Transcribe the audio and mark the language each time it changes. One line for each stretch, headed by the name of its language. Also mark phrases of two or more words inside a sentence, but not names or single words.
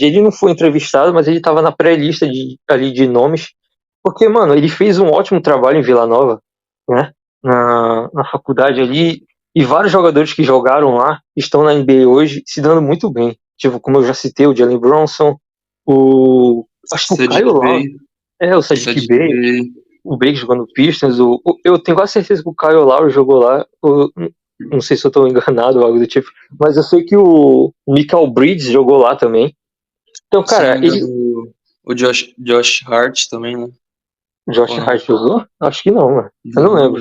Portuguese: Ele não foi entrevistado, mas ele estava na pré-lista ali de nomes, porque, mano, ele fez um ótimo trabalho em Vila Nova, né, na faculdade ali, e vários jogadores que jogaram lá estão na NBA hoje se dando muito bem. Tipo, como eu já citei, o Jalen Bronson, acho que o Kyle Sadiq Lowry, Bey, o Sadiq Sadiq Bey, Bey, o Bey que jogou no Pistons, eu tenho quase certeza que o Kyle Lowry jogou lá, não sei se eu estou enganado ou algo do tipo, mas eu sei que o Michael Bridges jogou lá também. Então, se não cara, me engano, o Josh Hart também, né? Josh Ou não? Hart usou? Acho que não, mano. Eu não lembro.